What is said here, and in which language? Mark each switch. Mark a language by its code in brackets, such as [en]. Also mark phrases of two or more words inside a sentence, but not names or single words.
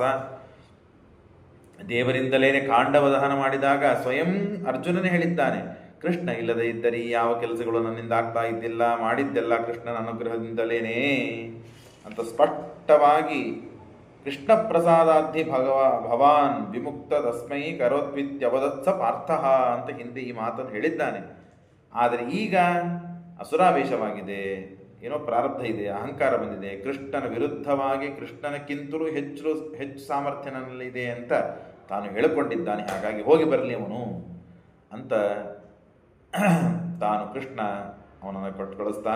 [kn] ದೇವರಿಂದಲೇ ಕಾಂಡವ ದಹನ ಮಾಡಿದಾಗ ಸ್ವಯಂ ಅರ್ಜುನನೇ ಹೇಳಿದ್ದಾನೆ, ಕೃಷ್ಣ ಇಲ್ಲದೆ ಇದ್ದರೆ ಯಾವ ಕೆಲಸಗಳು ನನ್ನಿಂದ ಆಗ್ತಾ ಇದ್ದಿಲ್ಲ, ಮಾಡಿದ್ದೆಲ್ಲ ಕೃಷ್ಣನ ಅನುಗ್ರಹದಿಂದಲೇನೇ ಅಂತ ಸ್ಪಷ್ಟವಾಗಿ [sa] ಕೃಷ್ಣ ಪ್ರಸಾದಾಧಿ ಭವಾನ್ ವಿಮುಕ್ತ ತಸ್ಮೈ ಕರೋತ್ವಿತ್ಯವದತ್ಸ ಪಾರ್ಥ [kn] ಅಂತ ಹಿಂದೆ ಈ ಮಾತನ್ನು ಹೇಳಿದ್ದಾನೆ. ಆದರೆ ಈಗ ಅಸುರಾವೇಶವಾಗಿದೆ, ಏನೋ ಪ್ರಾರಬ್ಧ ಇದೆ, ಅಹಂಕಾರ ಬಂದಿದೆ, ಕೃಷ್ಣನ ವಿರುದ್ಧವಾಗಿ ಕೃಷ್ಣನಕ್ಕಿಂತಲೂ ಹೆಚ್ಚು ಸಾಮರ್ಥ್ಯ ನನ್ನಲ್ಲಿದೆ ಅಂತ ತಾನು ಹೇಳಿಕೊಂಡಿದ್ದಾನೆ. ಹಾಗಾಗಿ ಹೋಗಿ ಬರಲಿ ಅವನು ಅಂತ ತಾನು ಕೃಷ್ಣ ಅವನನ್ನು ಕೊಟ್ಟು ಕಳಿಸ್ತಾನೆ.